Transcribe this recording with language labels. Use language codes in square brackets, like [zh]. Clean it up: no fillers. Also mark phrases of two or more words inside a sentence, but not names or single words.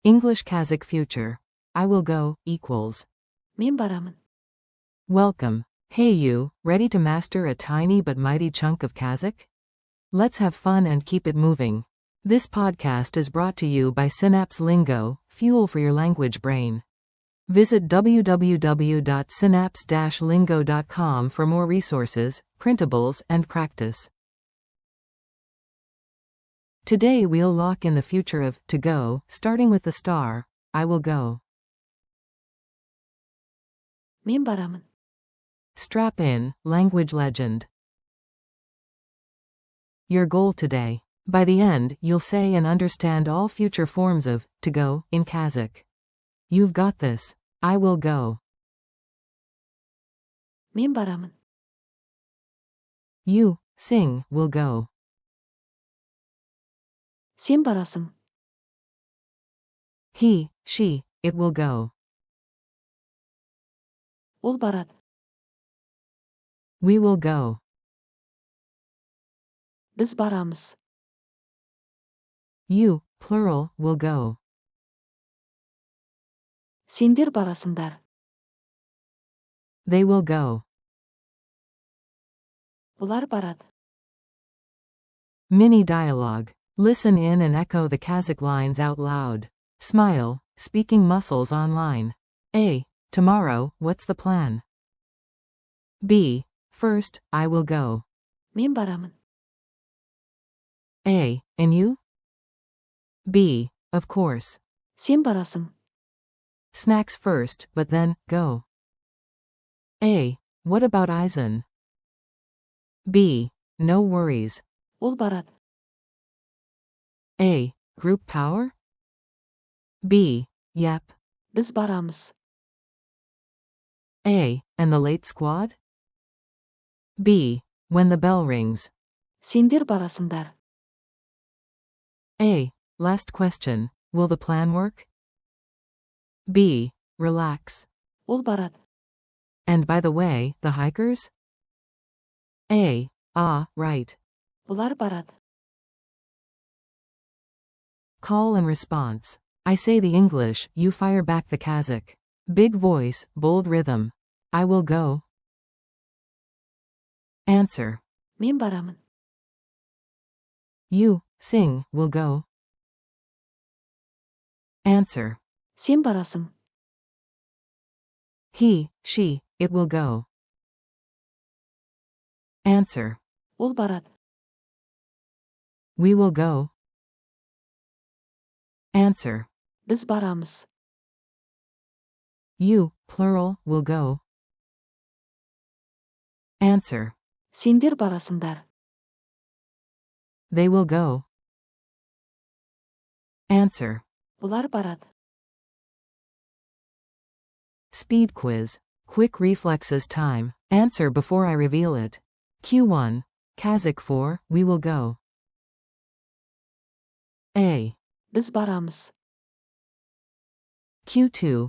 [en] English Kazakh future. I will go equals. [kk] мен барамын. [en] Welcome. Hey you, ready to master a tiny but mighty chunk of Kazakh? Let's have fun and keep it moving. This podcast is brought to you by Synapse Lingo, fuel for your language brain. Visit www.synapse-lingo.com for more resources, printables, and practice. Today we'll lock in the future of to go, starting with the star. I will go. [kk] мен барамын. [en] Strap in, language legend. Your goal today. By the end, you'll say and understand all future forms of to go in Kazakh. You've got this. I will go. [kk] мен барамын. [en] You, sing, will go. [kk] сен барасың. [en] He, she, it will go. [kk] ол барады. [en] We will go. [kk] біз барамыз. [en] You, plural, will go. [kk] сендер барасыңдар. [en] They will go. [kk] бұлар барады. [en] Mini dialogue. Listen in and echo the Kazakh lines out loud. Smile, speaking muscles online. A. Tomorrow, what's the plan? B. First, I will go. [kk] мен барамын. [en] A. And you? B. Of course. [kk] сен барасың. [en] Snacks first, but then, go. A. What about Eisen? B. No worries. [kk] ол барады. [en] A. Group power? B. Yep. [kk] біз барамыз. [en] A. And the late squad? B. When the bell rings. [kk] сендер барасыңдар. [en] A. Last question. Will the plan work? B. Relax. [kk] ол барады. [en] And by the way, the hikers? A. Ah, right. [kk] бұлар барады. [en] Call and response. I say the English, you fire back the Kazakh. Big voice, bold rhythm. I will go. Answer. [kk] мен барамын. [en] You, sing, will go. Answer. [kk] сен барасың. [en] He, she, it will go. Answer. [kk] ол барады. [en] We will go. Answer. [kk] біз барамыз. [en] You, plural, will go. Answer. [kk] сендер барасыңдар. [en] They will go. Answer. [kk] бұлар барады. [en] Speed quiz. Quick reflexes time. Answer before I reveal it. Q1. Kazakh for, we will go. A. [kk] біз барамыз. [en] Q2.